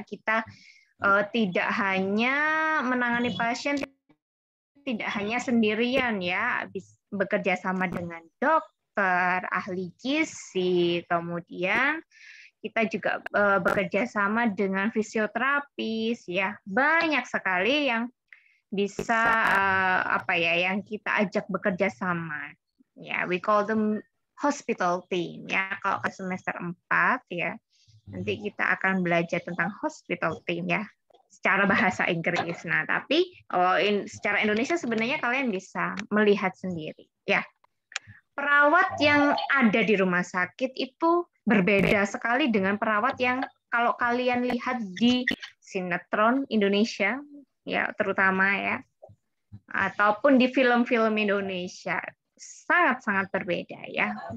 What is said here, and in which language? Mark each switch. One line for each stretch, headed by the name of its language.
Indonesian: Kita tidak hanya menangani pasien, tidak hanya sendirian ya, bekerja sama dengan dokter, ahli gizi, kemudian kita juga bekerja sama dengan fisioterapis ya. Banyak sekali yang bisa yang kita ajak bekerja sama.
English: Ya, we call them hospital team ya.
Indonesian: Kalau ke semester 4 ya, nanti kita akan belajar tentang hospital team ya secara bahasa Inggris. Nah, tapi secara Indonesia sebenarnya kalian bisa melihat sendiri ya. perawat yang ada di rumah sakit itu berbeda sekali dengan perawat yang kalau kalian lihat di sinetron Indonesia, ya terutama ya, ataupun di film-film Indonesia, sangat-sangat berbeda ya.